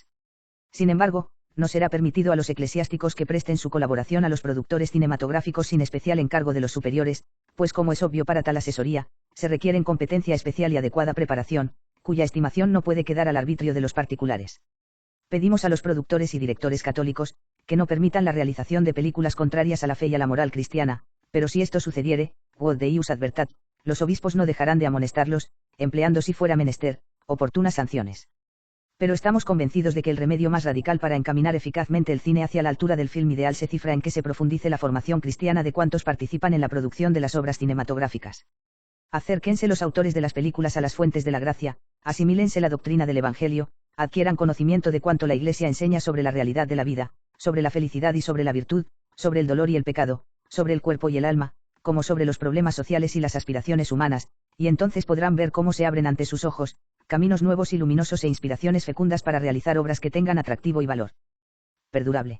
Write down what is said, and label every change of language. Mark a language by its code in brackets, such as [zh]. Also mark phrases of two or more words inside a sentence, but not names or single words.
[es] Sin embargo, no será permitido a los eclesiásticos que presten su colaboración a los productores cinematográficos sin especial encargo de los superiores, pues como es obvio para tal asesoría, se requieren competencia especial y adecuada preparación, cuya estimación no puede quedar al arbitrio de los particulares. Pedimos a los productores y directores católicos, que no permitan la realización de películas contrarias a la fe y a la moral cristiana, pero si esto sucediere, [la] quod Deus advertat, [es] los obispos no dejarán de amonestarlos, empleando si fuera menester, oportunas sanciones. Pero estamos convencidos de que el remedio más radical para encaminar eficazmente el cine hacia la altura del film ideal se cifra en que se profundice la formación cristiana de cuantos participan en la producción de las obras cinematográficas. Acérquense los autores de las películas a las fuentes de la gracia, asimílense la doctrina del Evangelio, adquieran conocimiento de cuanto la Iglesia enseña sobre la realidad de la vida, sobre la felicidad y sobre la virtud, sobre el dolor y el pecado, sobre el cuerpo y el alma, como sobre los problemas sociales y las aspiraciones humanas, y entonces podrán ver cómo se abren ante sus ojos, caminos nuevos y luminosos e inspiraciones fecundas para realizar obras que tengan atractivo y valor perdurable.